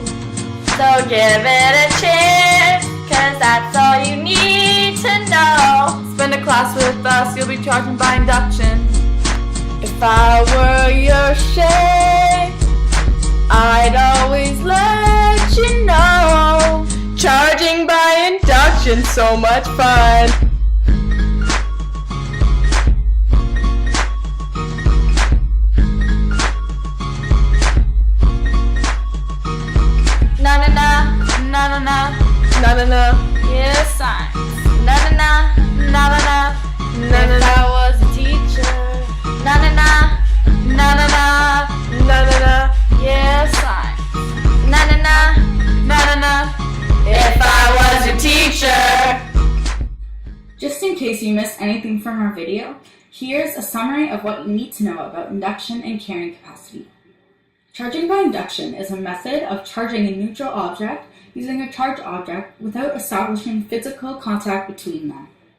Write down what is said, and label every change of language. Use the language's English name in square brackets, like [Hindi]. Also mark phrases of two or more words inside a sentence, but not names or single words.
[English] So give it a chance, cause that's all you need to know. Spend a class with us, you'll be charging by induction. If I were your Shea, I'd always let you know. Charging by induction, so much fun. Na na na, na na na, Na na na, yes science. Na na na, na na na, na na if na, I was a teacher. Na na na, na na na, na na na, yes science. Na na na, na na na. If I was your teacher. Just in case you missed anything from our video, here's a summary of what you need to know about induction and carrying capacity. Charging by induction is a method of charging a neutral object using a charged object without establishing physical contact between them.